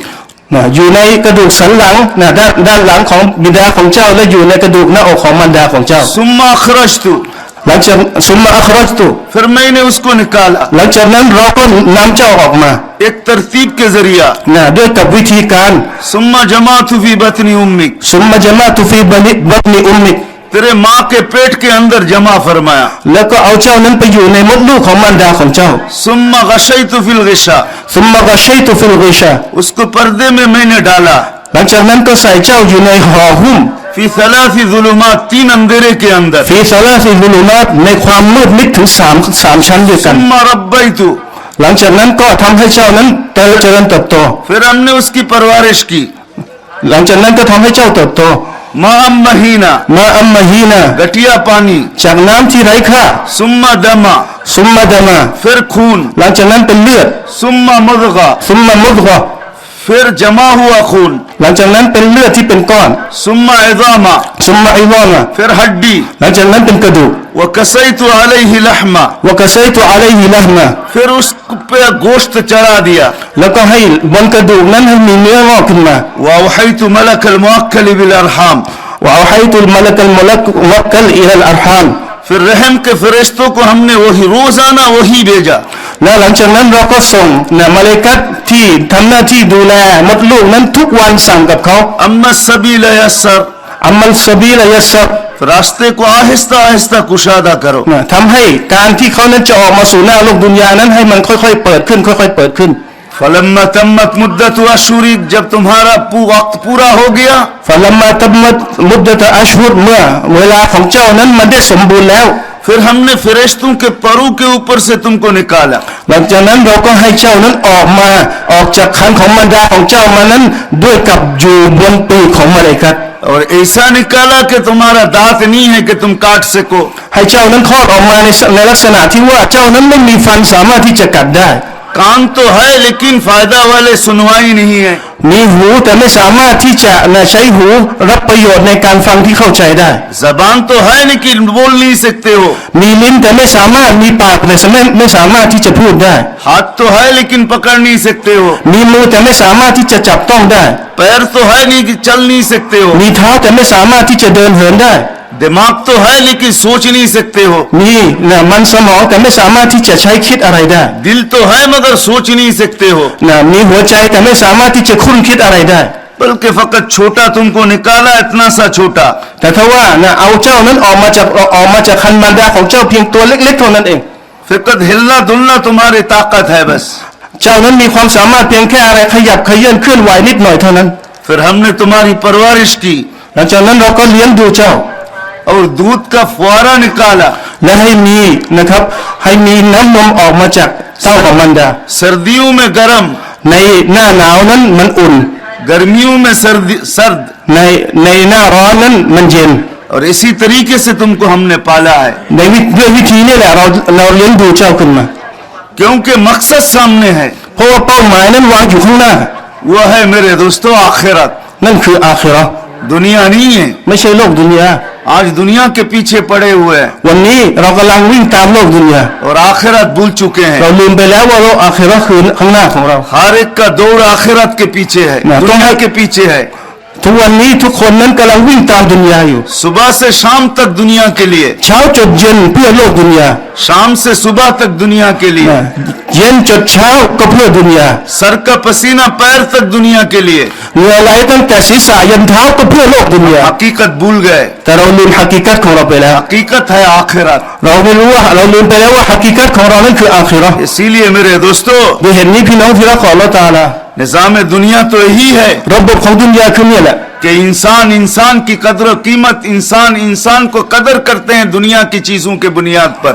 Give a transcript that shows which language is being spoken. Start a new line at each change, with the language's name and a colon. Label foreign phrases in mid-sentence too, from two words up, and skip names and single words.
Thai: อยู่ในกระดูกสันหลังด้านหลังของบิดาของเจ้าและอยู่ในกระดูกหน้าอกของมารดาของเจ้า
Arabic: ثم أخرجت หลังจาก ثم أخرجت
Hindi: फिर मैंने उसको निकाला
Thai: หลังจากนั้นเราก็นำเจ้าออกมา
Hindi: एक तरतीब के जरिया
Thai: ด้วยกับวิธีการ
Arabic: ثم جمعت في بطن أمك ثم جمعت في بطن أمك
Hindi: तेरे माँ के पेट के अंदर जमा फरमाया
Thai: แล้วก็เอาเจ้านั้นไปอยู่ในมดลูกของมารดาของเจ้า
Arabic: ثم غشيت في الغشاء ثم غشيت في الغشاء
Hindi: उसको पर्दे में मैंने डाला
Thai: หลังจากนั้นก็ใส่เจ้าอยู่ในห่อหุ้ม
Arabic: في ثلاث ظلمات
Hindi: तीन अंधेरे के अंदर
Arabic: في ثلاث ظلمات
Thai: ในความมืดมิดถึงสามชั้นด้วยกัน
Arabic: ثم ربيت
Thai: หลังจากนั้นก็ทำให้เจ้านั้นเจริญเติบโต
Hindi: फिर हमने उसकी परवरिश की
Thai: หลังจากนั้นก็ทำให้เจ้าเติบโต
Arabic: ماء مهين ماء مهين
Hindi: घटिया पानी
Thai: จากน้ำที่ไร้ค่า
Arabic: ثم دما ثم دما
Hindi: फिर खून
Thai: หลังจากนั้นเป็นเลือด
Arabic: ثم مضغة ثم مضغة
Hindi: फिर जमा हुआ खून
Thai: หลังจากนั้นเป็นเลือดที่เป็นก้อน
Arabic: ثم عظاما ثم عظاما
Hindi: फिर हड्डी
Thai: หลังจากนั้นเป็นกระดูก
Arabic: وكسوت عليه لحما وكسوت عليه لحما
Hindi: फिर उस पे गोश्त चढ़ा दिया
Thai: แล้วก็ให้บนกระดูกนั้นให้มีเนื้องอกขึ้นมา
Arabic: وأوحيت ملك الموكل بالأرحام وأوحيت ملك الموكل بالأرحام
Hindi: फिर रहम के फरिश्तों को हमने वही रोजाना वही भेजा
Thai: และหลังจากนั้นเราก็ส่งมาเลาอิกัตที่ทำหน้าที่ดูแลมดลูกนั้นทุกวันสั่งกับเขา
Arabic: أما السبيل يسر أما السبيل يسر
Hindi: रास्ते को आहिस्ता आहिस्ता कुशादा करो
Thai: ทำให้การที่เขานั้นจะออกมาสู่หน้าโลกดุนยานั้นให้มันค่อยๆเปิดขึ้นค่อยๆเปิดขึ้น
Arabic: فلما تمت مدة الشهور
Hindi: जब तुम्हारा वक्त पूरा हो गया
Arabic: فلما تمت مدة الأشهر
Thai: เมื่อเวลาของเจ้านั้นมันได้สมบูรณ์แล้ว
Hindi: फिर हमने फरिश्तों के परू के ऊपर से तुमको निकाला
Thai: หลังจากนั้นเราก็ให้เจ้านั้นออกจากคันของมารดาของเจ้ามานั้นด้วยกับอยู่บนปีกของมาเลาอิกัต
Hindi: और ऐसा निकाला कि तुम्हारा दांत नहीं है कि तुम काट सको
Thai: ให้เจ้านั้นคลอดออกมาในลักษณะที่ว่าเจ้านั้นไม่มีฟันสามารถที่จะกัดได้
Hindi: कान तो है लेकिन फायदा वाले सुनवाई नहीं है
Thai: มีหูแต่ไม่สามารถที่จะใช้หูรับประโยชน์ในการฟังที่เข้าใจได้
Hindi: जबान तो है लेकिन बोल नहीं सकते हो
Thai: มีลิ้นแต่ไม่สามารถมีปากแต่ไม่สามารถที่จะพูดได้
Hindi: हाथ तो है लेकिन पकड़ नहीं सकते हो
Thai: มีมือแต่ไม่สามารถที่จะจับต้องได้
Hindi: पैर तो है नहीं कि चल नहीं सकते हो
Thai: มีเท้าแต่ไม่สามารถที่จะเดินเหินได้
Hindi: दिमाग तो है लेकिन सोच नहीं सकते हो
Thai: มีมันสมองแต่ไม่สามารถที่จะใช้คิดอะไรได้
Hindi: दिल तो है मगर सोच नहीं सकते हो
Thai: มีหัวใจแต่ไม่สามารถที่จะคุ้นคิดอะไรได้
Hindi: बल्कि फकत छोटा तुमको निकाला इतना सा छोटा
Thai: แต่ถ้าว่าเอาเจ้านั้นออกมาจากคันมารดาของเจ้าเพียงตัวเล็กๆเท่านั้นเอง
Hindi: फकत हिलना डुलना तुम्हारी ताकत है बस
Thai: เจ้านั้นมีความสามารถเพียงแค่อะไรขยับเขยื่อนเคลื่อนไหวนิดหน่อยเท่านั้น
Hindi: फिर हमने तुम्हारी परवरिश की
Thai: หลังจากนั้นเราก็เลี้ยงดูเจ้า
Hindi: और दूध का फुआरा निकाला
Thai: และให้มีน้ำนมออกมาจากเต้าของมารดา
Hindi: सर्दियों में गर्म
Thai: ในหน้าหนาวนั้นมันอุ่น
Hindi: गर्मियों में सर्द
Thai: ในหน้าร้อนนั้นมันเย็น
Hindi: और इसी तरीके से तुमको हमने पाला है
Thai: ด้วยวิธีนี้แหละเราเลี้ยงดูเจ้าขึ้นมา
Hindi: क्योंकि मकसद सामने है
Thai: เพราะว่าเป้าหมายนั้นวางอยู่ข้างหน้า
Hindi: वो है मेरे दोस्तों आखिरत
Thai: นั่นคืออาคิเราะห์
Hindi: दुनिया नहीं है
Thai: ไม่ใช่โลกดุนยา
Hindi: आज दुनिया के पीछे पड़े हुए हैं
Thai: วันนี้เรากำลังวิ่งตามโลกดุนยา
Hindi: और आखिरत भूल चुके
Thai: เรา
Hindi: हैं
Thai: ลืมไปแล้วว่าโลกอาคิเราะห์คือข้างหน้าของเรา
Hindi: हर एक का दौड़ आखिरत के पीछे है ना, दुनिया तो- के पीछे है
Thai: ทุทุกวันนี้ทุกคนนั้นกำลังวิ่งตามดุนยาอยู่
Hindi: सुबह से शाम तक दुनिया के लिए,
Thai: เช้าจดเย็นเพื่อโลกดุนยา
Hindi: शाम से सुबह तक दुनिया के लिए,
Thai: เย็นจดเช้าก็เพื่อดุนยา
Hindi: सर का पसीना पैर तक दुनिया के लिए।
Thai: เหงื่อไหลตั้งแต่ศีรษะยันเท้าก็เพื่อโลกดุนยา
Hindi: हकीकत भूल गए,
Thai: แต่เราลืมฮากิกัตของเราไปแล้ว
Hindi: हकीकत है आखिरत।
Thai: เราไม่รู้ว่าเราลืมไปแล้วว่าฮากิกัตของเรานั้นคืออาคิเราะห์
Hindi: इसीलिए मेरे दोस्तों,
Thai: ด้วยเหตุนี้พี่น้องที่รักของอัลเลาะห์ตะอาลา
Hindi: निजाम दुनिया तो यही है
Thai: ระบบของดุนยาคือเนี่ยแหละ
Hindi: कि इंसान इंसान की कदर कीमत, इंसान इंसान को कदर करते हैं दुनिया की चीजों के बुनियाद पर।